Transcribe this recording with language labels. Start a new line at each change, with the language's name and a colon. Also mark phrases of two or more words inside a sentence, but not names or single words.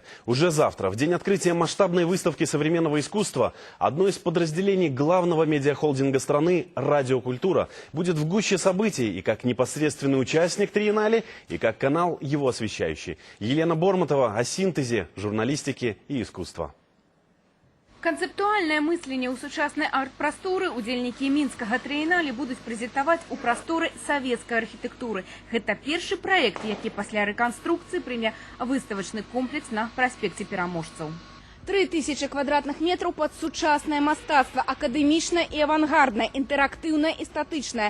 Russian: Уже завтра, в день открытия масштабной выставки современного искусства, одно из подразделений главного медиахолдинга страны «Радиокультура» будет в гуще событий и как непосредственный участник триеннале, и как канал его освещающий. Елена Борматова о синтезе журналистики и искусства.
Belarusian: Канцэптуальнае мысленне ў сучаснай арт-прасторы удзельнікі мінскага трыеннале будуць прэзентаваць у прасторы савецкай архітэктуры. Гэта першы праект, які пасля рэканструкцыі прыме выставачны комплекс на праспекце Пераможцаў. 3000 квадратных метраў пад сучаснае мастацтва, акадэмічнае і авангарднае, інтэрактыўнае і статычнае.